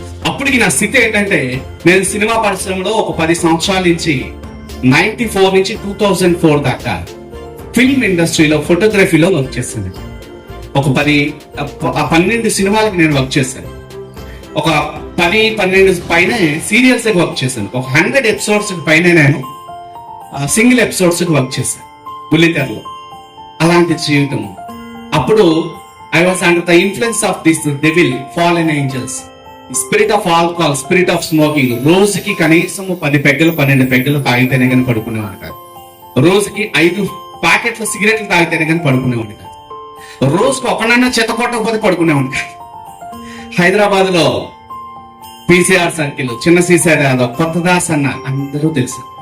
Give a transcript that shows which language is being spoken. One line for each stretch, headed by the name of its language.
Telugu: అప్పటికి నా స్థితి ఏంటంటే, నేను సినిమా పరిశ్రమలో ఒక 10 సంవత్సరాల నుంచి 94 నుంచి 2004 దాకా ఫిల్మ్ ఇండస్ట్రీలో ఫోటోగ్రఫీలో వర్క్ చేశాను. ఒక 12 సినిమాలకు నేను వర్క్ చేశాను. ఒక 10-12 పైన సీరియల్స్ వర్క్ చేశాను. ఒక 100 ఎపిసోడ్స్ పైన నేను సింగిల్ ఎపిసోడ్స్ వర్క్ చేశాను బుల్లితెరలో. అలాంటి జీవితం.
English: అప్పుడు I was under the influence of this devil, fallen angels, spirit of alcohol, spirit of smoking.
Telugu: రోజుకి కనీసం 10 పెగ్గలు 12 పెగ్గలు తాగితేనే కానీ పడుకునేవాడు కాదు. రోజుకి 5 ప్యాకెట్ల సిగరెట్లు తాగితేనే కానీ పడుకునేవాడు కాదు. రోజుకి ఒకనన్నా చెత్త కొట్టకపోతే పడుకునేవాడు కాదు. హైదరాబాద్ లో PCR సర్కిల్, చిన్న సీసార్ యాదవ్, కొత్తదాస్ అన్న అందరూ తెలుసు.